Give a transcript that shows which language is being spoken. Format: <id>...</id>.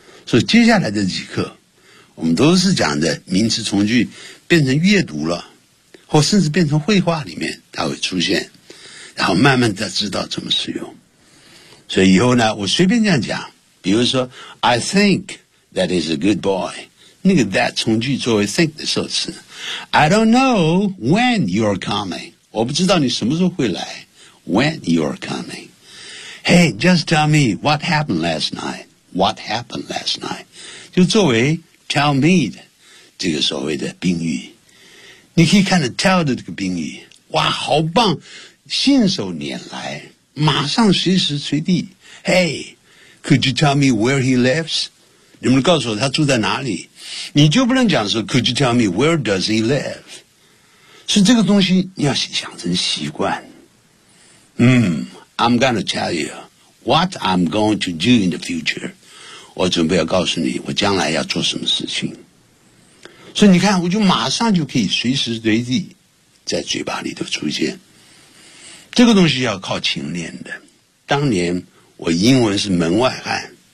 <zh>所以接下来的几课我们都是讲的名词从句变成阅读了，或甚至变成绘画里面它会出现，然后慢慢的知道怎么使用。所以以后呢我随便这样讲，比如说</zh> <en>I think that is a good boy,</en> <zh>那个 that 从句作为 think 的受词。</zh> <en>I don't know when you're coming.</en> <zh>我不知道你什么时候会来。</zh> <en>When you're coming. Hey, just tell me what happened last night. What happened last night?</en> <zh>就作为 tell me 的这个所谓的宾语。你可以看到 tell 的这个宾语。哇，好棒。信手拈来。马上随时随地。</zh> <en>Hey, could you tell me where he lives?</en> <zh>你们告诉我他住在哪里。你就不能讲说</zh> <en>Could you tell me where does he live?</en> <zh>是这个东西你要想成习惯。</zh> <en>I'm gonna tell you what I'm going to do in the future.</en> <zh>我准备要告诉你我将来要做什么事情。所以你看我就马上就可以随时随地在嘴巴里头出现。这个东西要靠勤练的。当年我英文是门外汉。</zh>